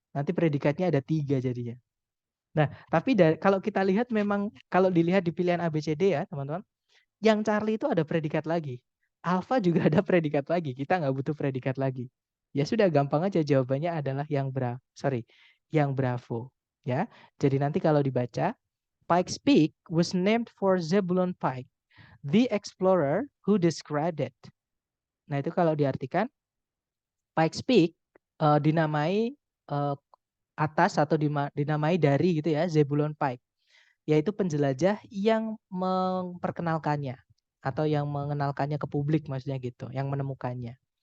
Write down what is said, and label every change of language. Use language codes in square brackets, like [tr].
[id] Nanti predikatnya ada 3 jadinya. Nah, tapi kalau kita lihat memang kalau dilihat di pilihan ABCD ya, teman-teman, yang Charlie itu ada predikat lagi. Alpha juga ada predikat lagi. Kita nggak butuh predikat lagi. Ya sudah, gampang aja jawabannya adalah yang Bravo. Ya, jadi nanti kalau dibaca, [en] Pikes Peak was named for Zebulon Pike, the explorer who described it. [id] Nah itu kalau diartikan, Pikes Peak dinamai atas atau dinamai dari gitu ya, Zebulon Pike, yaitu penjelajah yang memperkenalkannya atau yang mengenalkannya ke publik, maksudnya gitu, yang menemukannya.